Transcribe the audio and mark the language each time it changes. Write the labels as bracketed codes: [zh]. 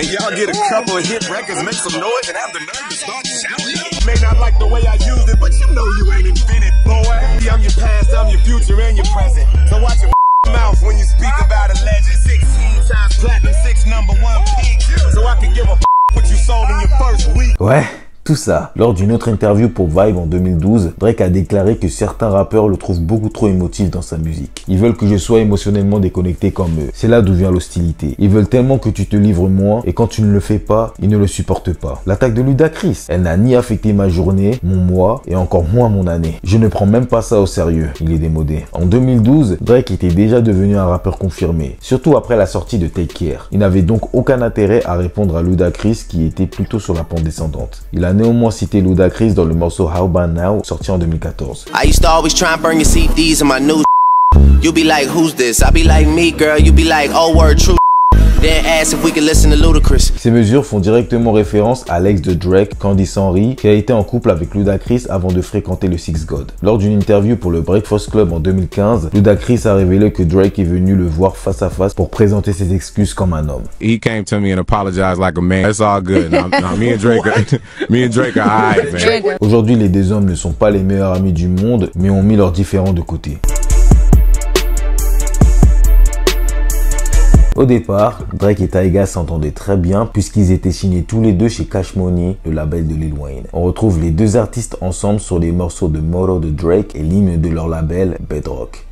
[en] And y'all get a couple of hit records, make some noise, and have the nerve to start shouting. May not like the way I used it, but you know you ain't invented, boy. I'm your past, I'm your future, and your present. So watch your mouth when you speak about a legend. 16 times platinum, 6 #1 peak. So I can give a what you sold in your first week. [fr] Ouais. Tout ça. Lors d'une autre interview pour Vibe en 2012, Drake a déclaré que certains rappeurs le trouvent beaucoup trop émotif dans sa musique. Ils veulent que je sois émotionnellement déconnecté comme eux. C'est là d'où vient l'hostilité. Ils veulent tellement que tu te livres moins et quand tu ne le fais pas, ils ne le supportent pas. L'attaque de Ludacris, elle n'a ni affecté ma journée, mon mois et encore moins mon année. Je ne prends même pas ça au sérieux. Il est démodé. En 2012, Drake était déjà devenu un rappeur confirmé, surtout après la sortie de Take Care. Il n'avait donc aucun intérêt à répondre à Ludacris qui était plutôt sur la pente descendante. Il a néanmoins cité Ludacris dans le morceau How About Now, sorti en 2014. [en] I used to always try and burn your CDs in my new. You be like, who's this? I be like, me, girl. You be like, oh, word, true. Then ask if we can listen to Ludacris. [fr] Ces mesures font directement référence à l'ex de Drake, Candice Henry, qui a été en couple avec Ludacris avant de fréquenter le Six God. Lors d'une interview pour le Breakfast Club en 2015, Ludacris a révélé que Drake est venu le voir face à face pour présenter ses excuses comme un homme. [en] He came to me and apologized like a man. That's all good. No, me and Drake are alright, man. [fr] Aujourd'hui, les deux hommes ne sont pas les meilleurs amis du monde, mais ont mis leurs différends de côté. Au départ, Drake et Tyga s'entendaient très bien puisqu'ils étaient signés tous les deux chez Cash Money, le label de Lil Wayne. On retrouve les deux artistes ensemble sur les morceaux de Motto de Drake et l'hymne de leur label Bedrock.